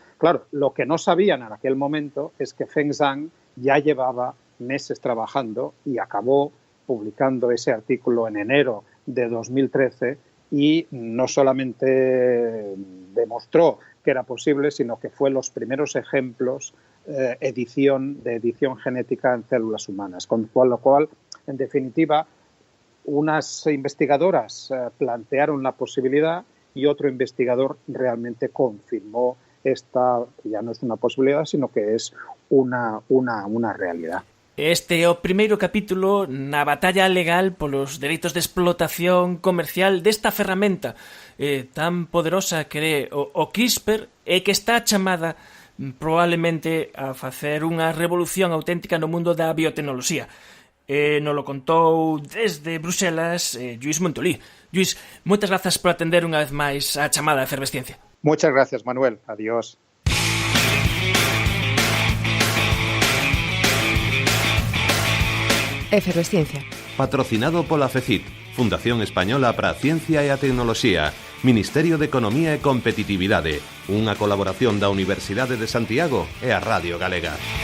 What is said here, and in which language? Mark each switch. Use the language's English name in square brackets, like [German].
[Spanish] Claro, lo que no sabían en aquel momento es que Feng Zhang ya llevaba meses trabajando y acabó publicando ese artículo en enero de 2013 y no solamente demostró que era posible, sino que fue los primeros ejemplos de edición genética en células humanas, con lo cual, en definitiva, unas investigadoras plantearon la posibilidad y otro investigador realmente confirmó esta, ya no es una posibilidad, sino que es una realidad. [Galician] Este é o primeiro capítulo na batalla legal polos dereitos de explotación comercial desta ferramenta tan poderosa que é o CRISPR e que está chamada probablemente a facer unha revolución auténtica no mundo da biotecnoloxía. Nos lo contou desde Bruxelas Lluís Montolí. Lluís, moitas grazas por atender unha vez máis a chamada de Efervesciencia. [Spanish] Muchas gracias, Manuel. Adiós. [Galician] Efervesciencia. Patrocinado pola FECIT, Fundación Española para a Ciencia e a Tecnoloxía, Ministerio de Economía e Competitividade, unha colaboración da Universidade de Santiago e a Radio Galega.